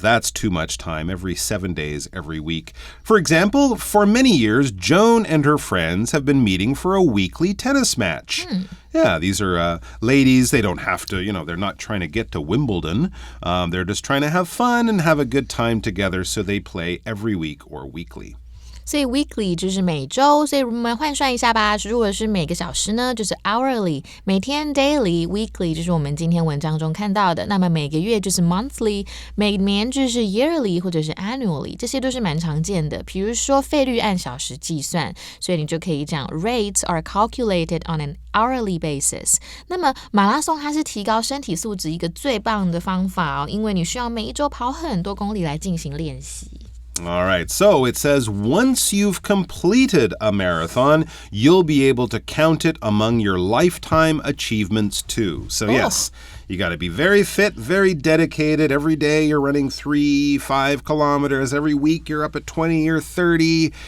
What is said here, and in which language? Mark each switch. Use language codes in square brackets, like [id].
[en] That's too much time. Every 7 days, every week. For example, for many years, Joan and her friends have been meeting for a weekly tennis match. Yeah, these are ladies. They don't have to, they're not trying to get to Wimbledon. They're just trying to have fun and have a good time together, so they play every week or weekly. [zh] 所以 weekly 就是每周，所以我们换算一下吧。如果是每个小时呢，就是 hourly， 每天 daily， weekly 就是我们今天文章中看到的。那么每个月就是 monthly， 每年就是 yearly 或者是 annually， 这些都是蛮常见的。比如说费率按小时计算，所以你就可以讲 rates are calculated on an hourly basis。那么马拉松它是提高身体素质一个最棒的方法哦，因为你需要每一周跑很多公里来进行练习。 [en] All right, so it says once you've completed a marathon, you'll be able to count it among your lifetime achievements too. So yes, you got to be very fit, very dedicated. Every day you're running 3-5 kilometers. Every week you're up at 20 or 30.